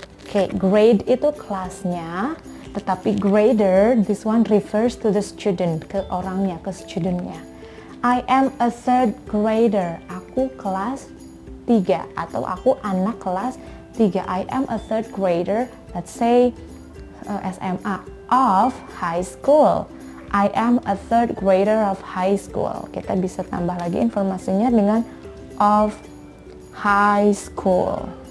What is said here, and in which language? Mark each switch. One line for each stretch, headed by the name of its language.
Indonesian: Oke, grade itu kelasnya, tetapi grader,
English: this one refers to the student,
Indonesian: ke orangnya, ke studentnya.
English: I am a third grader,
Indonesian: aku kelas 3 atau aku anak kelas 3.
English: I am a third grader, let's say SMA of high school. I am a third grader of high school.
Indonesian: Kita bisa tambah lagi informasinya dengan
English: of high school.